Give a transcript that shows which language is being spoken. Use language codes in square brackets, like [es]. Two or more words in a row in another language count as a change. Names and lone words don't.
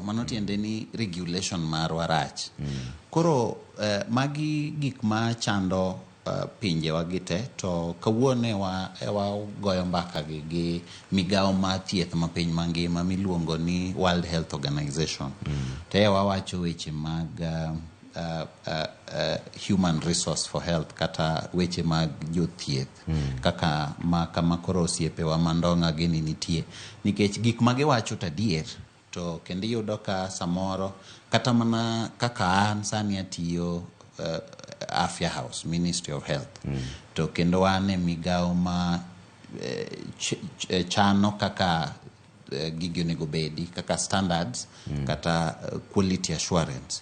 [luo] Mano tiende ni regulation marwa rach. Koro magi gik ma chando pinjewa gite, to kawuone wa goyo mbaka gi migawo ma thieth ma piny mangima miluongo ni World Health Organization. Te wawacho weche mag [en] human resource for health, [luo] kata weche mag jothieth kaka kama koro osiepewa ma Ndong'a gini nitie, nikech gik ma giwacho tadier. To kendo iyudo ka samoro kata mana kaka an sani atiyo Afya House, Ministry of Health, to kendo wane migawo ma chano kaka gigi onego bedi, kaka standards kata [en] quality assurance.